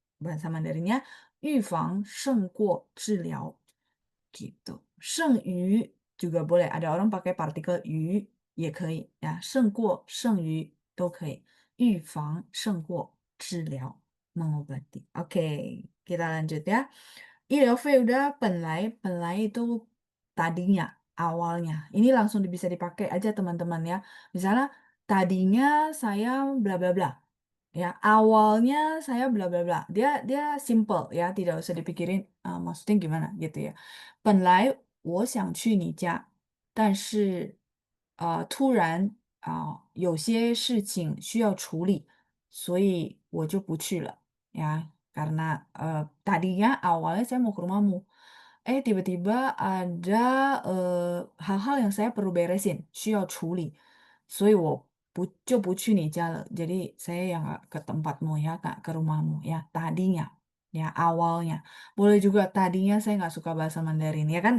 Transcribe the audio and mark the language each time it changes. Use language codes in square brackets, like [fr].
[id] Bahasa Mandarinnya, [zh] 预防胜过治疗. [id] Gitu. Sheng yu juga boleh. Ada orang pakai partikel yu, ya [zh] 可以. Ya, 胜过, 胜于 都可以.预防胜过治疗. [id] Mengobati. Oke, kita lanjut ya. Ilfie udah penlai itu tadinya, awalnya. Ini langsung bisa dipakai aja teman-teman ya. Misalnya tadinya saya bla bla bla. Ya, awalnya saya bla bla bla. Dia simple ya, tidak usah dipikirin maksudnya gimana gitu ya. [zh] 本来我想去你家，但是突然有些事情需要处理，所以我就不去了 ya. [id] Karena tadinya awalnya saya mau ke rumahmu. Tiba-tiba ada hal-hal yang saya perlu beresin, [zh] 需要处理，所以我就不去你家了. [id] Jadi saya yang nggak ke tempatmu ya, nggak ke rumahmu ya. Tadinya, ya awalnya. Boleh juga tadinya saya nggak suka bahasa Mandarin ya kan.